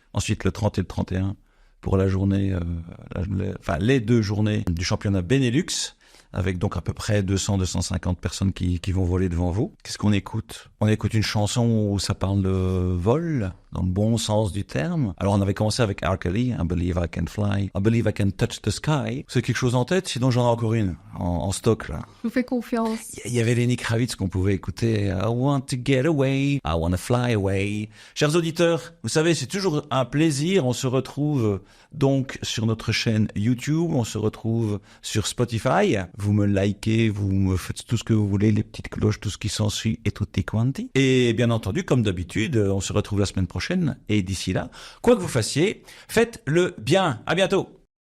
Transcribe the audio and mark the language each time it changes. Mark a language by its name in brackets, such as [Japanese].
[French] Ensuite, le 30 et le 31 pour la journée, les 2 journées du championnat Benelux, avec donc à peu près 200-250 personnes qui vont voler devant vous. Qu'est-ce qu'on écoute? On écoute une chanson où ça parle de vol. dans le bon sens du terme. Alors on avait commencé avec R. [English] Kelly, I Believe I Can Fly, I Believe I Can Touch the Sky. [French] C'est quelque chose en tête, sinon j'en ai encore une en stock là. Je vous fais confiance. Il y avait Lenny Kravitz qu'on pouvait écouter. [English] I want to get away, I want to fly away. [French] Chers auditeurs, vous savez, c'est toujours un plaisir. On se retrouve donc sur notre chaîne YouTube, on se retrouve sur Spotify. Vous me likez, vous me faites tout ce que vous voulez, les petites cloches, tout ce qui s'ensuit et tutti quanti. Et bien entendu, comme d'habitude, on se retrouve la semaine prochaine. Et d'ici là, quoi que vous fassiez, faites le bien. À bientôt.